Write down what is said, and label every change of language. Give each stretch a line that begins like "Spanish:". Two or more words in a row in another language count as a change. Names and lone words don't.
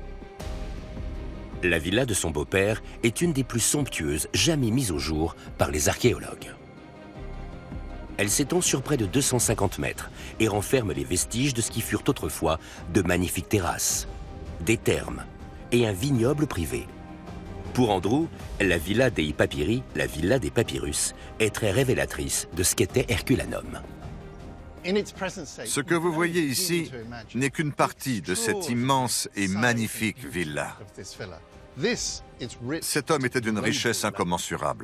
French: La villa de son beau-père est une des plus somptueuses jamais mises au jour par les archéologues. Elle s'étend sur près de 250 mètres et renferme les vestiges de ce qui furent autrefois de magnifiques terrasses, des thermes et un vignoble privé. Pour Andrew, la villa dei Papyri, la villa des papyrus, est très révélatrice de ce qu'était Herculanum. Ce que vous voyez ici n'est qu'une partie de cette immense et magnifique villa. Cet homme était d'une richesse incommensurable.